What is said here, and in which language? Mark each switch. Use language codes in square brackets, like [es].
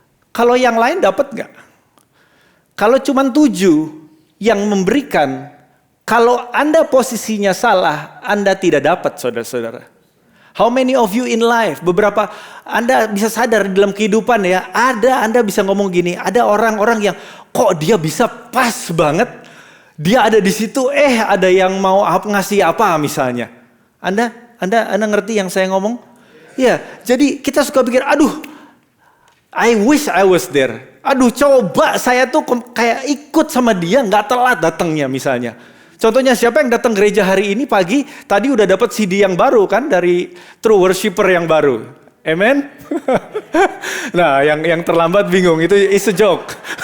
[id] Kalau yang lain dapat nggak? Kalau cuma 7 yang memberikan, kalau Anda posisinya salah, Anda tidak dapat saudara-saudara. [en] How many of you in life, [id] beberapa Anda bisa sadar dalam kehidupan ya, Anda bisa ngomong gini, ada orang-orang yang kok dia bisa pas banget, dia ada di situ, ada yang mau ngasih apa misalnya. Anda ngerti yang saya ngomong? Ya, jadi kita suka pikir, aduh, [en] I wish I was there. [id] Aduh, coba saya tuh kayak ikut sama dia, nggak telat datangnya misalnya. Contohnya siapa yang datang gereja hari ini pagi, tadi udah dapat CD yang baru kan dari True Worshipper yang baru. Amen? Nah, yang terlambat bingung, itu [en] is a joke.